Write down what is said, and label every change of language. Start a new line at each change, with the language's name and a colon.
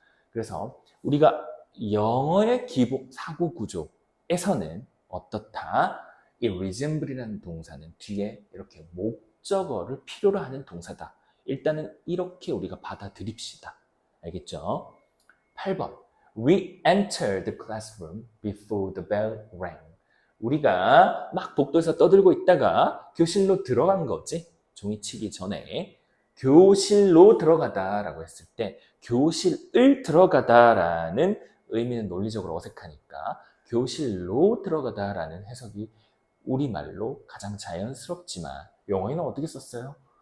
Korean: 그래서 우리가 영어의 기본 사고 구조에서는 어떻다? 이 resemble이라는 동사는 뒤에 이렇게 목적어를 필요로 하는 동사다. 일단은 이렇게 우리가 받아들입시다. 알겠죠? 8번.
English: We entered the classroom before the bell rang.
Korean: 우리가 막 복도에서 떠들고 있다가 교실로 들어간 거지. 종이 치기 전에 교실로 들어가다라고 했을 때 교실을 들어가다라는 의미는 논리적으로 어색하니까 교실로 들어가다라는 해석이 우리말로 가장 자연스럽지만 영어에는 어떻게 썼어요?